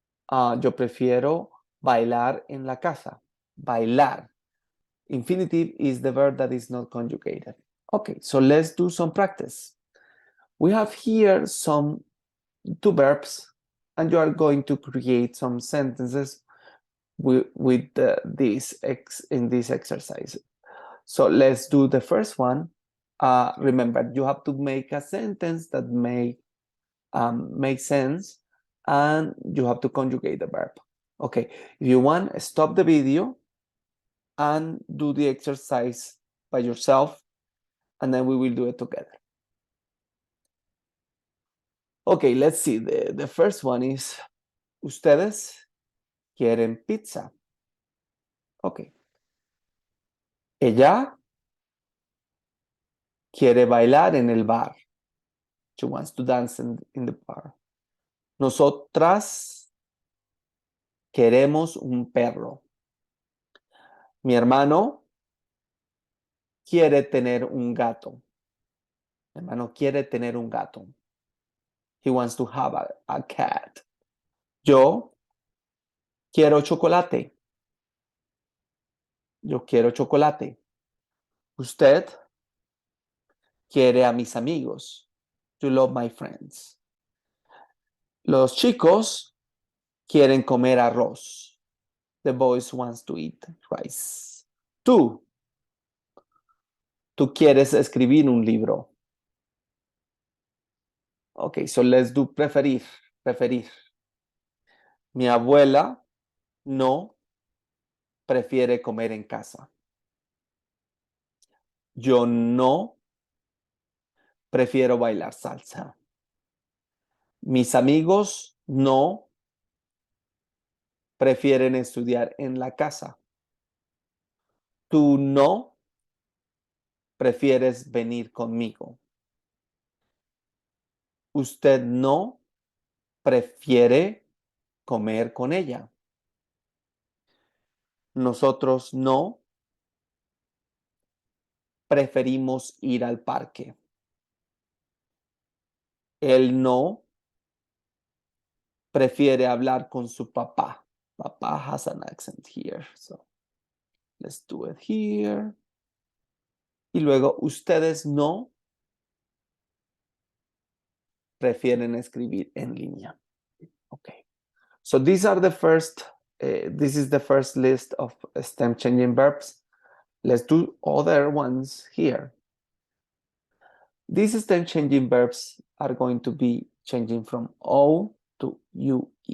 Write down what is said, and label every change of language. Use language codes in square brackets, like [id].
[es] Yo prefiero bailar en la casa. Bailar. [en] Infinitive is the verb that is not conjugated. Okay, so let's do some practice. We have here two verbs, and you are going to create some sentences with this in this exercise. So let's do the first one. Remember, you have to make a sentence that make sense, and you have to conjugate the verb. Okay, if you want, stop the video and do the exercise by yourself, and then we will do it together. Okay, let's see. The first one is, [es] ustedes quieren pizza. [en] Okay. [es] Ella quiere bailar en el bar. [en] She wants to dance in the bar. [es] Nosotras queremos un perro. Mi hermano quiere tener un gato. Mi hermano quiere tener un gato. [en] He wants to have a cat. [es] Yo quiero chocolate. Yo quiero chocolate. Usted quiere a mis amigos. [en] You love my friends. [es] Los chicos quieren comer arroz. [en] The boys wants to eat rice. [es] Tú quieres escribir un libro. [en] Okay, so let's do [es] preferir. Preferir. Mi abuela no prefiere comer en casa. Yo no prefiero bailar salsa. Mis amigos no prefieren estudiar en la casa. Tú no prefieres venir conmigo. Usted no prefiere comer con ella. Nosotros no preferimos ir al parque. Él no prefiere hablar con su papá. [en] Papá has an accent here, so let's do it here. [es] Y luego, ustedes no prefieren escribir en línea. [en] Okay. So these are the first, this is the first list of stem changing verbs. Let's do other ones here. These stem changing verbs are going to be changing from O to UE.